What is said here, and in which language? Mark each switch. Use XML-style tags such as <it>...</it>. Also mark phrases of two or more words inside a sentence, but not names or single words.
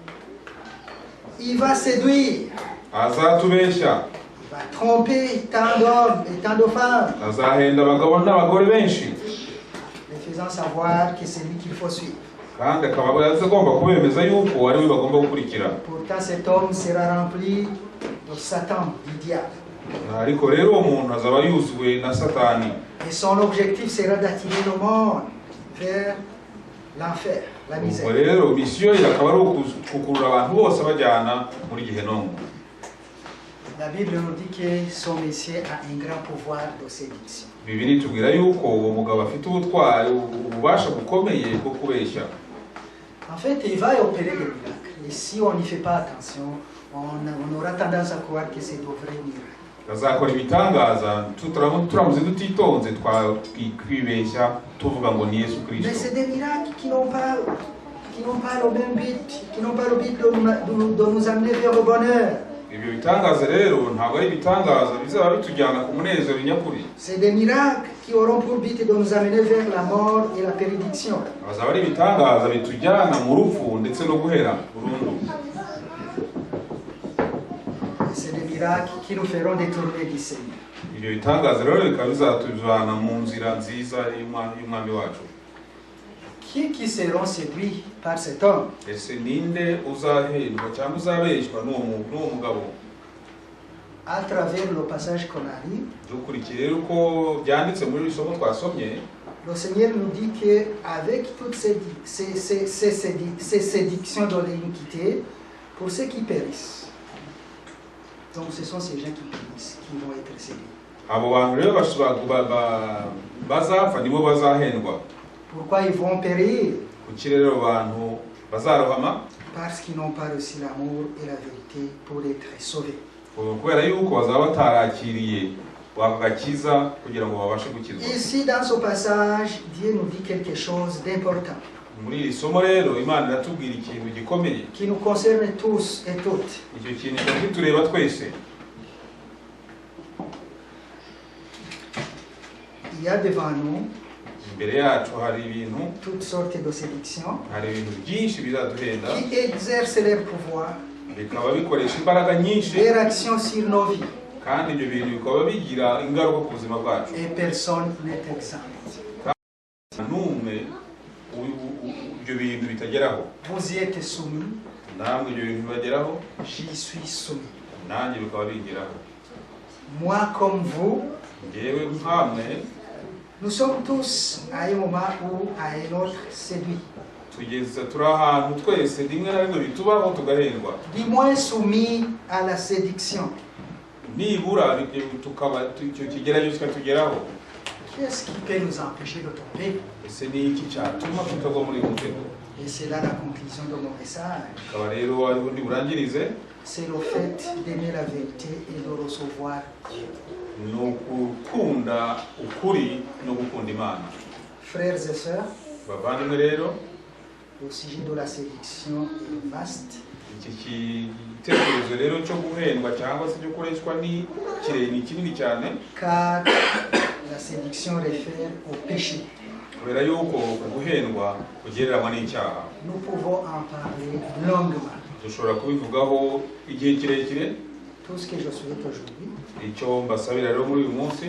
<fr>Il va séduire.</fr> <rw>Azatubeshya.</rw> <fr>Il va tromper tant d'hommes et tant de femmes.</fr> <rw>Azahenda abagabo n'abagore benshi.</rw> <fr>Les faisant savoir que c'est lui qu'il faut suivre.</fr> <rw>Kandi akaba agomba kubemeza yuko ari we bagomba gukurikira.</rw> <fr>Pourtant cet homme sera rempli de Satan, du diable.</fr> <rw>Ariko rero uwo muntu azaba yuzuwe na Satani.</rw> <fr>Et son objectif sera d'attirer le monde vers l'enfer, la misère.</fr> <rw>Ubwo rero misiyo ye akaba ari ukukurura abantu bose bajyana muri Gehinomu.</rw> <fr>La Bible nous dit que son Messie a un grand pouvoir de séduction.</fr> <rw>Bibiliya itubwira yuko uwo mugabo afite ububasha bukomeye bwo kubeshya.</rw> <fr>En fait, il va opérer des miracles. Et si on n'y fait pas attention, on aura tendance à croire que c'est de vrais miracles.</fr> <rw>Azakora ibitangaza turamuze tutitonze twibeshya tuvuga ngo ni Yesu Kristo.</rw> <fr>Mais c'est des miracles qui n'ont pas le même but, qui n'ont pas le but de nous amener vers le bonheur.</fr> <rw>Ibyo bitangaza rero ntabwo ari ibitangaza bizaba bitujyana ku munezero nyakuri.</rw> <fr>C'est des miracles qui auront pour but de nous amener vers la mort et la bénédiction.</fr> <rw>Bazaba ari ibitangaza bitujyana mu rupfu ndetse no guhera burundu.</rw> <fr>C'est des miracles qui nous feront détourner du Seigneur.</fr> <rw>Ibyo bitangaza rero bikaba bizatujyana mu nzira nziza y'umwami wacu.</rw> <fr>Qui seront séduits par cet homme?</fr> <rw>Ese ninde uzahendwa cyangwa uzabeshwa n'uwo mugabo?</rw> <fr>À travers le passage qu'on a lu,</fr> <rw>Dukurikiye rero uko byanditse muri isomo twasomye,</rw> <fr>le Seigneur nous dit qu'avec toutes ces séductions de l'iniquité, pour ceux qui périssent, donc ce sont ces gens qui périssent, qui vont être séduits.</fr> <rw>abo bantu rero bazapfa nibo bazahendwa.</rw> <fr>Pourquoi ils vont périr?</fr> <rw>Kuki rero abantu bazarohama?</rw> <fr>Parce qu'ils n'ont pas reçu l'amour et la vérité pour être sauvés.</fr> <rw>Kubera yuko bazaba batarakiriye bagakiza kugira ngo babashe gukizwa.</rw> <fr>Ici dans ce passage, Dieu nous dit quelque chose d'important.</fr> <rw>Muri iri somo rero Imana iratubwira ikintu gikomeye</rw> <fr>Qui nous concerne tous et toutes.</fr> <rw>icyo kintu kitureba twese.</rw> <fr>Il y a devant nous</fr> <rw>imbere yacu hari ibintu</rw> <fr>toutes sortes de séductions</fr> <rw>hari ibintu byinshi bizaduhenda</rw> <fr>qui exercent leur pouvoir,</fr> <rw>bikaba bikoresha imbaraga nyinshi</rw> <fr>leur action sur nos vies.</fr> <rw>kandi ibyo bintu bikaba bigira ingaruka ku buzima bwacu</rw> <fr>Et personne n'est exempt.</fr> <rw>n'umwe ibyo bintu bitageraho</rw> <fr>Vous y êtes soumis,</fr> <rw>namwe ibyo bintu bibageraho</rw> <fr>j'y suis soumis.</fr> <rw>nanjye bikaba bingeraho</rw> <fr>Moi comme vous,</fr> <rw>njyewe nkamwe</rw> <fr>nous sommes tous à un moment ou à un autre séduits.</fr> <rw>turi ahantu twese rimwe na rimwe bitubaho tugahendwa</rw> <fr>Du moins soumis à la séduction.</fr> <rw>nibura tukaba icyo kigeragezo kikatugeraho.</rw> <fr>Qu'est-ce qui peut nous empêcher de tomber?</fr> <rw>ese ni iki cyatuma tutagwa muri uyu mutego?</rw> <fr>Et c'est là la conclusion de mon message.</fr> <rw>akaba rero ariho ndi burangirize,</rw> <fr>C'est le fait d'aimer la vérité et de recevoir Dieu.</fr> <rw>ni ukukunda ukuri no gukunda Imana.</rw> <fr>Frères et sœurs,</fr> <rw>bavandimwe rero,</rw> <fr>le sujet de la séduction est vaste.</fr> <rw>iki gitekerezo rero cyo guhendwa cyangwa se cyo gukoreshwa ni kinini cyane,</rw> <fr>Car la séduction réfère au péché.</fr> <rw>kubera yuko guhendwa kugereranywa n'icyaha.</rw> <fr>Nous pouvons en parler longuement.</fr> <rw>dushobora kubivugaho igihe kirekire.</rw> <fr>Tout ce que je souhaite aujourd'hui,</fr> <rw>icyo mbasabira rero muri uyu munsi</rw>